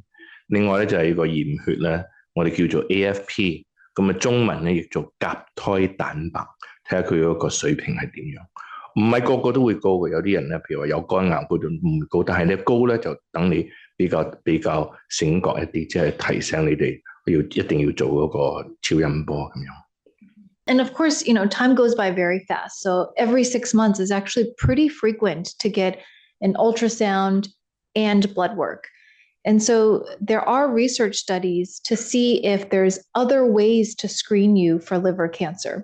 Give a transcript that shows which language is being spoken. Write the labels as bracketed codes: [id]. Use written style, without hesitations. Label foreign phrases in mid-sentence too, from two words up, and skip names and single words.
[yue] 另外咧就係呢個驗血咧，我哋叫做 AFP， 咁啊中文咧譯做甲胎蛋白，睇下佢嗰個水平係點樣。唔係個個都會高嘅，有啲人咧，譬如話有肝癌嗰度唔會高，但係咧高咧就等你比較醒覺一啲，即係提醒你哋一定要做嗰個超音波咁樣。 [en] And of course, time goes by very fast. So every 6 months is actually pretty frequent to get an ultrasound and blood work. And so there are research studies to see if there's other ways to screen you for liver cancer.